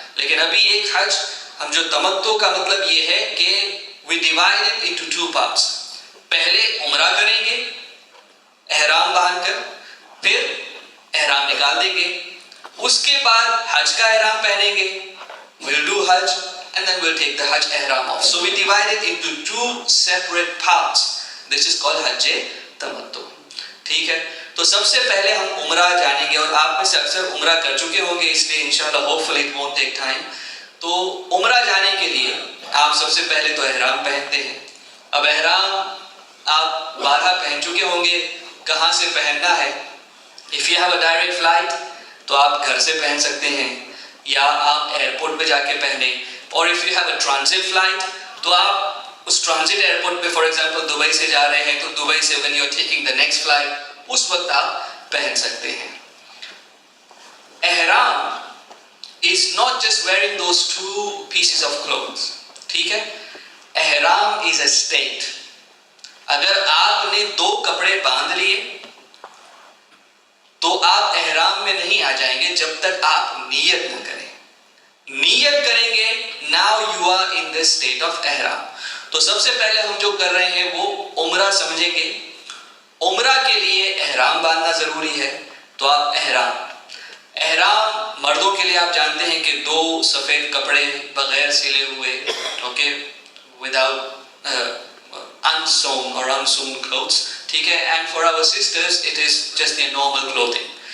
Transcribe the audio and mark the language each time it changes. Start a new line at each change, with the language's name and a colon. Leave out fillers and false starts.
Urdu: لیکن ابھی ایک حج ہم جو تمتع کا مطلب یہ ہے کہ
English: we divide it into 2 parts.
Urdu: پہلے عمرہ کریں گے احرام باندھ کر, پھر احرام نکال دیں گے, اس کے بعد حج کا احرام پہنیں گے,
English: we'll do Hajj and then we'll take the Hajj ihram off. So we divide it into 2 separate parts. This is called Hajj Tamattu.
Urdu: ٹھیک ہے, تو سب سے پہلے ہم عمرہ جانیں گے, اور آپ میں سے اکثر عمرہ کر چکے ہوں گے, اس لیے انشاءاللہ
English: hopefully it won't take time.
Urdu: تو عمرہ جانے کے لیے آپ سب سے پہلے تو احرام پہنتے ہیں. اب احرام آپ 12 پہن چکے ہوں گے, کہاں سے پہننا ہے؟
English: If you have a direct flight
Urdu: تو آپ گھر سے پہن سکتے ہیں, یا آپ ایئرپورٹ پہ جا کے پہنیں, اور
English: if you have a transit flight
Urdu: تو آپ اس ٹرانزٹ ایئرپورٹ پہ
English: for example
Urdu: دبئی سے جا رہے ہیں تو دبئی سے
English: when you are taking the next flight
Urdu: اس وقت آپ پہن سکتے ہیں.
English: احرام is not just wearing those 2 pieces of clothes,
Urdu: ٹھیک ہے,
English: احرام is a state.
Urdu: اگر آپ نے 2 کپڑے باندھ لیے تو آپ احرام میں نہیں آ جائیں گے جب تک آپ نیت نہ کریں. نیت کریں گے,
English: now you are in the state of احرام.
Urdu: تو سب سے پہلے ہم جو کر رہے ہیں وہ عمرہ سمجھیں گے. عمرہ کے لیے احرام باندھنا ضروری ہے, تو آپ احرام مردوں کے لیے آپ جانتے ہیں کہ 2 سفید کپڑے بغیر سلے ہوئے, okay,
English: without unsewn or unsewn clothes,
Urdu: ٹھیک ہے,
English: and for our sisters it is just their normal clothing.